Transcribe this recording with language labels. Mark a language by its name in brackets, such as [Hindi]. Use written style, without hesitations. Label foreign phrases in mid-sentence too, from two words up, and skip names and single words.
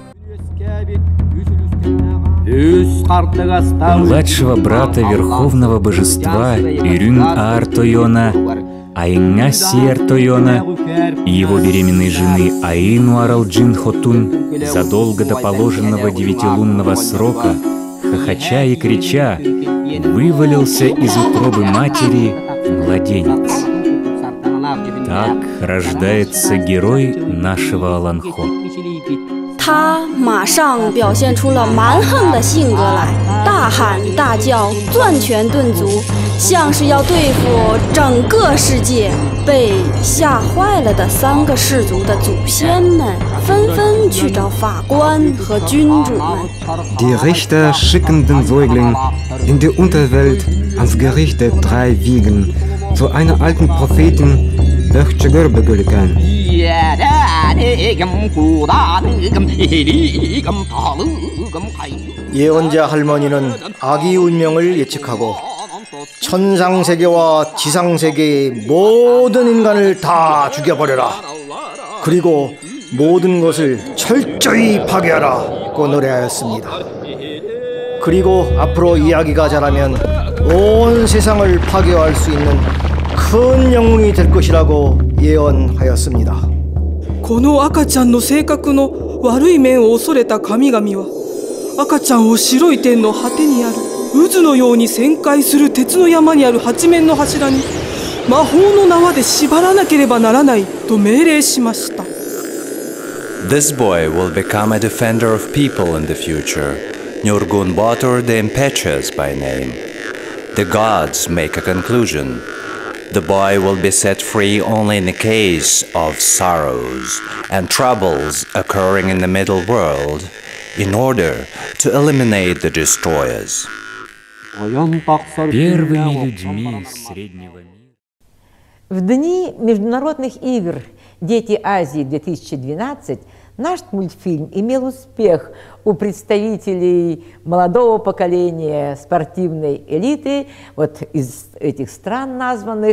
[Russian] У младшего брата верховного божества Ирюн Артойона, Аинга Сиертойона и его беременной жены Аину Аралджин Хотун задолго до положенного 9-лунного срока, хохоча и крича, вывалился из утробы матери младенец. Так рождается герой нашего Аланхо. [Chinese] 他马上表现出了蛮横的性格来，大喊大叫，攥拳顿足，像是要对付整个世界。被吓坏了的3个氏族的祖先们纷纷去找法官和君主们。 [German] Die Richter schicken den Säugling in die Unterwelt ans Gericht der 3 Wiegen zu einer alten Prophetin Böchtegörbegülken. [Korean] 예언자 할머니는 아기 운명을 예측하고 천상세계와 지상세계의 모든 인간을 다 죽여버려라. 그리고 모든 것을 철저히 파괴하라고 노래하였습니다. 그리고 앞으로 이야기가 자라면 온 세상을 파괴할 수 있는 큰 영웅이 될 것이라고 예언하였습니다. [Japanese] この赤ちゃんの性格の悪い面を恐れた神々は赤ちゃんを白い天の果てにある渦のように旋回する鉄の山にある8面の柱に魔法の縄で縛らなければならないと命令しました。 [English] This boy will become a defender of people in the future, Nurgun Batur the Impetuous by name. The gods make a conclusion. The boy will be set free only in the case of sorrows and troubles occurring in the middle world in order to eliminate the destroyers. [Russian] Первыми людьми среднего мира. В дни международных игр «Дети Азии 2012» наш мультфильм имел успех у представителей молодого поколения спортивной элиты вот из этих стран названных.